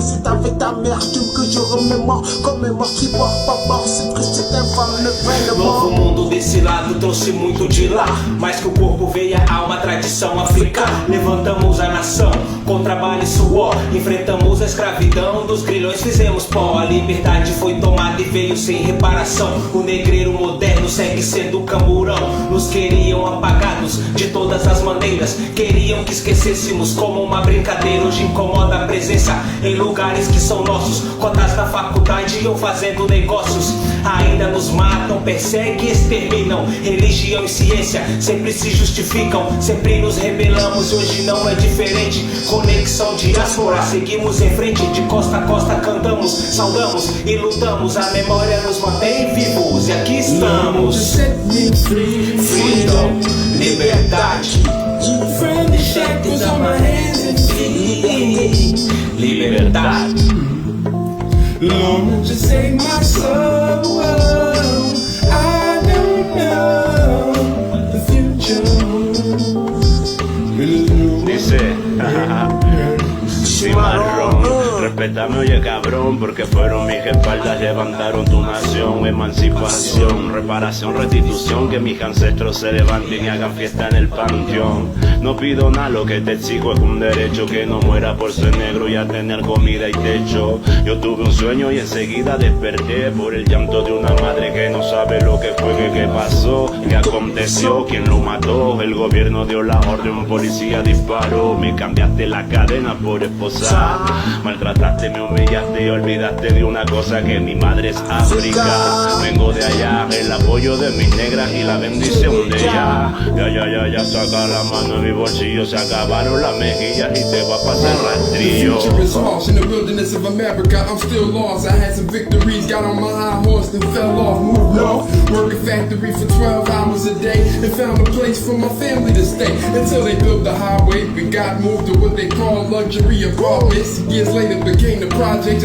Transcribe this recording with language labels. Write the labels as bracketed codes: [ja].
[fr] C'est avec ta mère que je remémore. Commémore qui porte pas mort. C'est triste, c'est infâme, [pt] Novo mundo desse lado trouxe muito de lá. Mais que o corpo veio a alma, tradição africana. Levantamos a nação com trabalho e suor. Enfrentamos a escravidão dos grilhões, fizemos pó. A liberdade foi tomada e veio sem reparação. O negreiro moderno segue sendo camburão. Nos queriam apagados de todas as maneiras. Queriam que esquecêssemos como uma brincadeira. Hoje incomoda a presença em lugares que são nossos. Cotas da faculdade iam fazendo negócios. Ainda nos matam, perseguem e exterminam. Religião e ciência sempre se justificam. Sempre nos rebelamos, hoje não é diferente. Conexão diáspora, seguimos em frente. De costa a costa cantamos, saudamos e lutamos. A memória nos mantém vivos e aqui estamos. [en] Set me free. Freedom, [pt] liberdade. [en] From the shackles on my hands and feet. [pt] Liberdade. [en] Lord, won't you save my soul? I don't know what the future holds. [es] dice, cimarrón, respétame oye cabrón, porque fueron mis espaldas, levantaron tu nación. Emancipación, reparación, restitución, que mis ancestros se levanten y hagan fiesta en el panteón. No pido nada, lo que te exijo es un derecho, que no muera por ser negro y a tener comida y techo. Yo tuve un sueño y enseguida desperté por el llanto de una madre que no sabe lo que fue, que pasó, que aconteció, quién lo mató. El gobierno dio la orden, un policía disparó. Me cambiaste la cadena por esposa, maltrataste, me humillaste y olvidaste de una cosa, que mi madre es África. Vengo de allá, el apoyo de mis negras y la bendición de ella. Ya, saca la mano en mi bolsillo, se acabaron las mejillas y te va a pasar rastrillo. [en] The future is harsh in the wilderness of America. I'm still lost. I had some victories, got on my high horse, then fell off, moved north. Work a factory for 12 hours a day and found a place for my family to stay until they built the highway. We got moved to what they call luxury apartments. Years later, became the projects.